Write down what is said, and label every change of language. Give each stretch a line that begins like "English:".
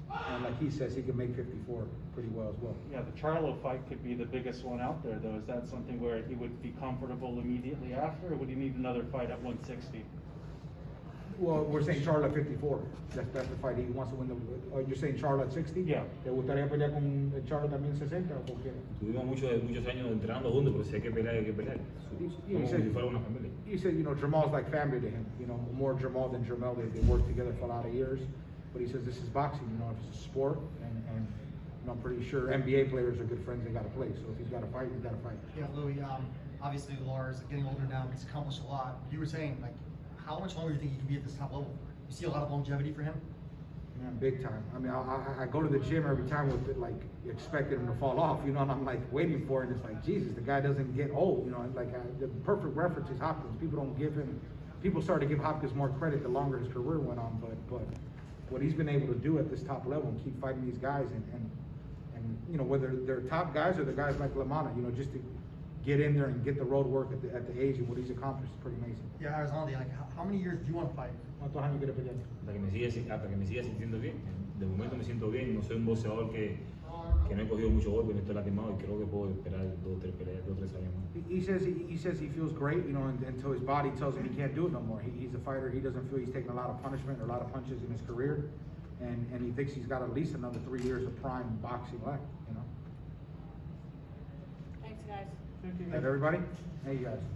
English: And like he says, he can make 54 pretty well as well. Yeah, the Charlo fight could be the biggest one out there, though. Is that something where he would be comfortable immediately after, or would he need another fight at 160? Well, we're saying Charlo at 54. That's the fight he wants to win. You're saying Charlo at 60? Yeah.
Spanish: ¿Te gustaría pelear con Charlo también 60 o con quién? Tuvimos muchos años entrenando juntos, pero si hay que pelear, hay que pelear. Como si fuera una familia.
English: He said, you know, Jamal's like family to him. You know, more Jamal than Jamel. They worked together for a lot of years. But he says this is boxing. You know, if it's a sport, and you know, I'm pretty sure NBA players are good friends. They got to play. So if he's got to fight, he's got to fight. Yeah, Louis, obviously Lara's getting older now, he's accomplished a lot. You were saying, like, how much longer do you think he can be at this top level? You see a lot of longevity for him? Man, big time. I mean, I go to the gym every time with it, like expecting him to fall off, you know, and I'm like waiting for it. And it's like, Jesus, the guy doesn't get old, you know. Like the perfect reference is Hopkins. People started to give Hopkins more credit the longer his career went on. But what he's been able to do at this top level and keep fighting these guys and you know, whether they're top guys or the guys like LaManna, you know, just to get in there and get the road work at the age and what he's accomplished is pretty amazing. Yeah, Erislandy, like, how many years do you want to fight?
Spanish: ¿Cuántos años quiere pelear? Hasta que me siga sintiendo bien. De momento me siento bien, no soy un boxeador que no he cogido mucho golpe, no estoy lastimado y creo que puedo esperar 2 o 3 años más.
English: He says he feels great, you know, until his body tells him he can't do it no more. He's a fighter. He doesn't feel he's taken a lot of punishment or a lot of punches in his career, and he thinks he's got at least another 3 years of prime boxing left. You know. Thanks, guys. Thank you. Have everybody? Hey, you guys.